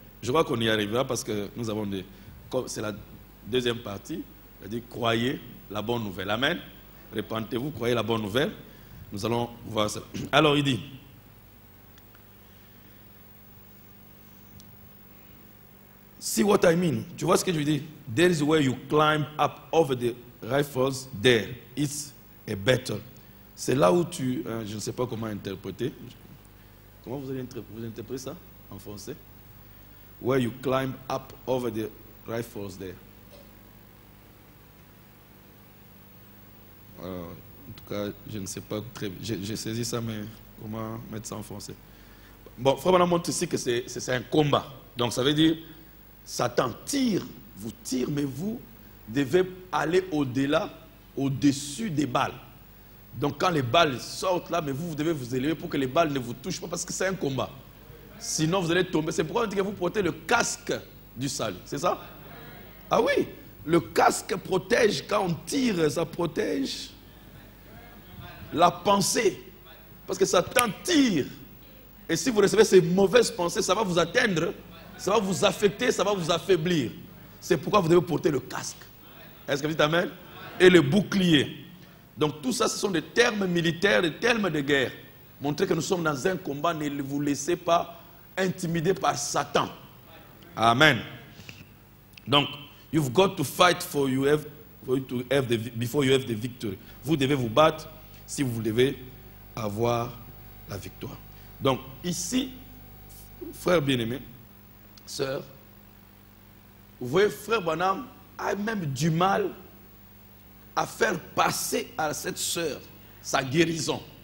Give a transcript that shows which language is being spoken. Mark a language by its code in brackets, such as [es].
[fr] Je crois qu'on y arrivera parce que nous avons des... C'est la deuxième partie. Il dit croyez la bonne nouvelle. Amen. Répentez-vous, croyez la bonne nouvelle. Nous allons voir ça. Alors il dit... [en] See what I mean? [fr] Tu vois ce que je veux dire? [en] There is where you climb up over the rifles. There, it's a battle. [fr] C'est là où tu... je ne sais pas comment interpréter. Comment vous allez interpréter ça en français? [en] Where you climb up over the rifles there. [fr] En tout cas, je ne sais pas très bien. J'ai saisi ça, mais comment mettre ça en français? Bon, Frère Branham montre ici que c'est un combat. Donc ça veut dire... Satan vous tire, mais vous devez aller au-delà, au-dessus des balles. Donc quand les balles sortent là, mais vous devez vous élever pour que les balles ne vous touchent pas, parce que c'est un combat. Sinon vous allez tomber. C'est pourquoi on dit que vous portez le casque du salut. C'est ça? Ah oui, le casque protège, quand on tire, ça protège la pensée. Parce que Satan tire. Et si vous recevez ces mauvaises pensées, ça va vous atteindre. Ça va vous affecter, ça va vous affaiblir. C'est pourquoi vous devez porter le casque. Est-ce que vous dites amen? Et le bouclier. Donc tout ça, ce sont des termes militaires, des termes de guerre. Montrer que nous sommes dans un combat, ne vous laissez pas intimider par Satan. Amen. [en] Donc, you've got to fight before you have the victory. [fr] Vous devez vous battre si vous devez avoir la victoire. Donc, ici, frère bien-aimé, sœur, vous voyez, frère Branham a même du mal à faire passer à cette sœur sa guérison.